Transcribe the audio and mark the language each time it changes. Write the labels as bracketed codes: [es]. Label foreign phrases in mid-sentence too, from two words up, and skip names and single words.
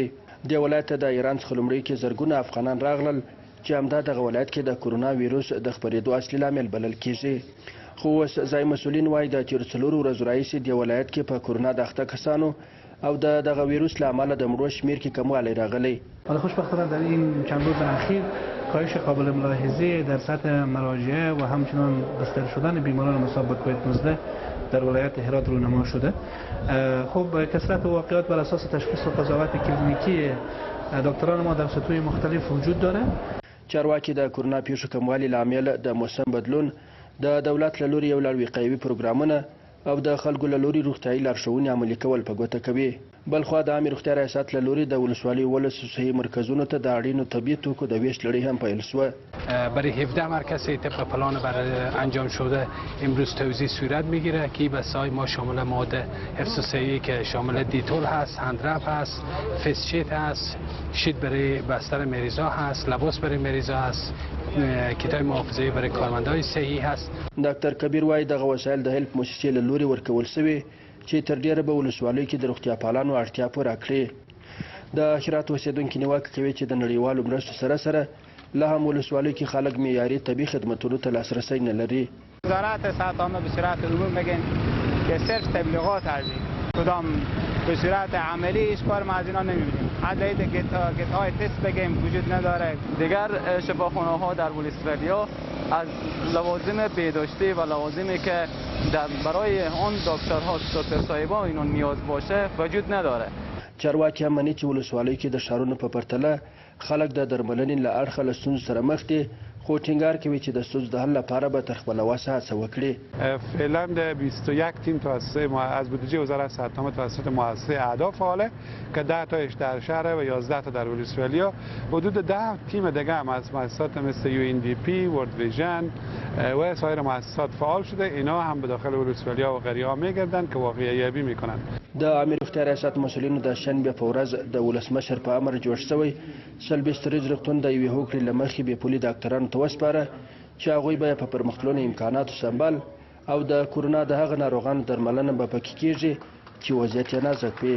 [ps] دې ولایت ته د ایران څخه لومړی کې زرګونه افغانان راغلل چې همدا دغه ولایت کې د کرونا ویروس د خپرېدو اصلي لامل بلل کیږي. خو اوس ځایي مسؤلین وایي د تېرو 4 ورځو راهیسې دې ولایت کې په کرونا د اخته کسانو او دغه ویروس له امله د مړو شمیر کې کموالی راغلی. [fa] ولی خوشبختانه در این چند روز اخیر کاهش قابل ملاحظه در سطح مراجعه و همچنان بستر شدن بیماران مصاب به کووید 19 در ولایت هرات رونما شده. خب کثرت واقعات بر اساس تشخیص و قضاوت کلینیکی دکتران ما در سطوح مختلف وجود داره. [ps] چارواکي د کرونا پیښو کموالي لامل د موسم بدلون، د دولت له لوري یو لړ وقایوي پروګرامونه او د خلکو له لوري روغتیایي لارښوونې عملي کول په ګوته کوي. بلخوا د عامې روغتیا ریاست له لوري د ولسوالیو 12 صحي مرکزونو ته د اړینو طبي توکو د ویش لړۍ هم پیل شوه. [fa] برای 17 مرکز طبق پلان انجام شده امروز توزیع صورت میگیره که بسای ما شامل مواد حفظ صحی که شامل دیتول هست، هندرب هست، فیس هست، شیت برای بستر مریضا هست، لباس برای مریضا هست، کتاب محافظه برای کارمندای صحی هست. [ps] ډاکټر کبیر وایي دغه وسایل د هیلپ مؤسسې له لوري ورکول شوي چې تر ډیره به ولسوالیو کې د روغتیا پالانو اړتیا پوره کړي. د هرات اوسیدونکي نیوکه کوي چې د نړیوالو مرستو سره سره لا هم ولسوالیو کې خلک معیاري طبي خدمتونو ته لاسرسی نه لري. [fa] وزارت صحت عامه به صورت عمومی بگن که صرف تبلیغات ارزی کدام به صورت عملی هیچ کار ما از اینا نمیبینیم. حتی کیت های تست بگیم وجود نداره. دیگر شفاخانه ها در ولسوالیو از لوازم بهداشتی و لوازمی که برای آن دکترها دکتر صاحبان اینو نیاز باشه وجود نداره. [ps] چارواکي هم مني چې ولسوالیو کې د ښارونو په پرتله خلک د درملنې له اړخه له ستونزو سره مخ دي، خو ټینګار کوي چې د ستونزو د حل لپاره به تر خپله وسه هڅه وکړي. [fa] فعلا 21 تیم توسط از بودجه وزارت صحت عامه توسط مؤسسه اعدا فعاله که 10 تاش در شهر و 11 تا در ولسوالیو. حدود 10 تیم دیگه هم از مؤسسات مثل UNDP، ورلد ویژن و سایر مؤسسات فعال شده. اینا هم به داخل ولسوالیو و غیره ها میگردن که واقعیت یابی میکنن. [ps] د عامې روغتیا ریاست مسؤلینو د شنبې په ورځ د ولسمشر په امر جوړ شوی سلبستریز روغتون د یوې هوکړې له مخې بې پولي ډاکټرانو ته وسپاره چې هغوی به په پرمختللو امکاناتو سمبال او د کرونا د هغه ناروغانو درملنه به پکې کیږي چې وضعیت یې نازک وي.